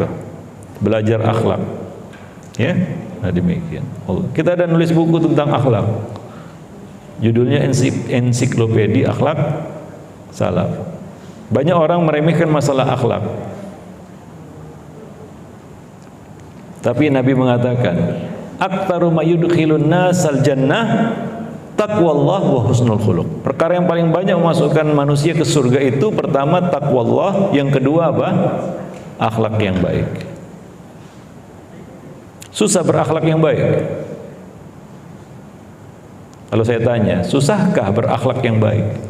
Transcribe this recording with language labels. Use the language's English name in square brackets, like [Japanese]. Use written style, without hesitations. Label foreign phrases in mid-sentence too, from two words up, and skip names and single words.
[Indonesian] Belajar akhlak. Ya. Nah, demikian. Kita ada nulis buku tentang akhlak. Judulnya Ensiklopedia Akhlak Salaf. Banyak orang meremehkan masalah akhlak. Tapi Nabi mengatakan, [Arabic] "أكثر ما يدخل الناس الجنة تقوى الله وحسن الخلق." [Indonesian] Perkara yang paling banyak memasukkan manusia ke surga itu pertama taqwallah, yang kedua apa? Akhlak yang baik. Susah berakhlak yang baik. Kalau saya tanya, susahkah berakhlak yang baik?